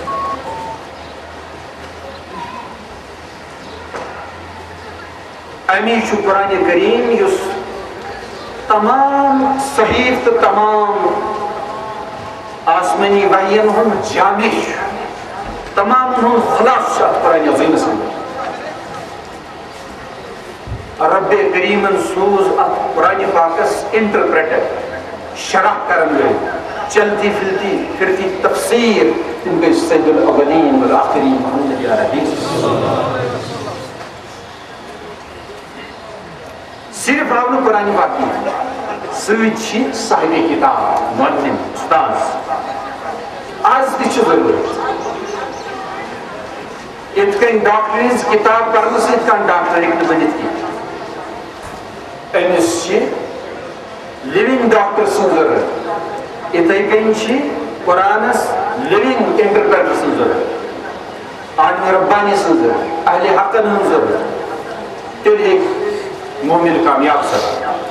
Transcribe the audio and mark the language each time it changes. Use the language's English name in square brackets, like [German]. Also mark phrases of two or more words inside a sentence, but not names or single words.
[Kashmiri] امی چھُ قرآن کریم یُس تمام صحیح تہٕ تمام آسمانی وحین ہُنٛد جامع چھُ تمام ہُنٛد خلاصہ چھُ اتھ قرآن عظیٖمس منٛز رب کریمن سوز ات قرآن پاکس انٹرپریٹر شرح کرن گئی چلتی پھرتی تفسیر تم گئی [Arabic] سید الاولین والآخرین [Kashmiri] محمد عربی صرف آو نہٕ قرآن پاک سۭتۍ چھِ صاحب کتاب معلم استاذ آز تہِ چھُ ضروٗرت یِتھ کٔنۍ ڈاکٹر ہٕنٛز کتاب پرنہٕ سۭتۍ کانٛہہ ڈاکٹر ہیٚکہِ نہٕ بٔنِتھ کینٛہہ أمِس چھِ [English] living doctor [Kashmiri] سٕنٛز ضروٗرت یِتھَے کٔنۍ چھِ قرآنس [English] living interpreter [Kashmiri] سٕنٛز ضروٗرت عالم ربانی سٕنٛز ضروٗرت اہلِ حقن ہٕنٛز ضروٗرت تیٚلہِ ہیٚکہِ مومن کامیاب سپدِتھ